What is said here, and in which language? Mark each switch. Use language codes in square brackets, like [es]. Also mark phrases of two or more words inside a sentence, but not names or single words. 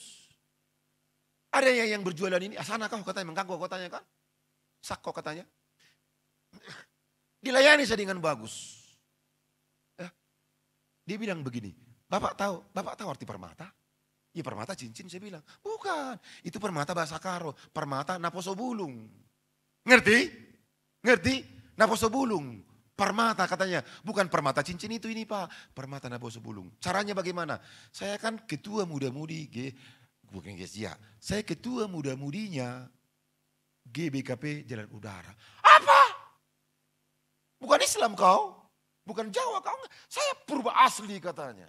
[id] Ada yang berjualan ini, sana kau katanya, mengganggu kau katanya kan? Sak kau katanya. Dilayani saya dengan bagus. Dia bilang begini, Bapak tahu arti permata? Ya permata cincin saya bilang, bukan, itu permata bahasa Karo, permata [bbc] naposo bulung. Ngerti? Naposo bulung. [id] Permata katanya, bukan permata cincin itu ini Pak, [bbc] permata naposo bulung. [id] Caranya bagaimana? Saya kan ketua muda-mudi, bukan GSIA, saya ketua muda-mudinya GBKP Jalan Udara. Apa? Bukan Islam kau? Bukan Jawa kau? Saya purba asli katanya.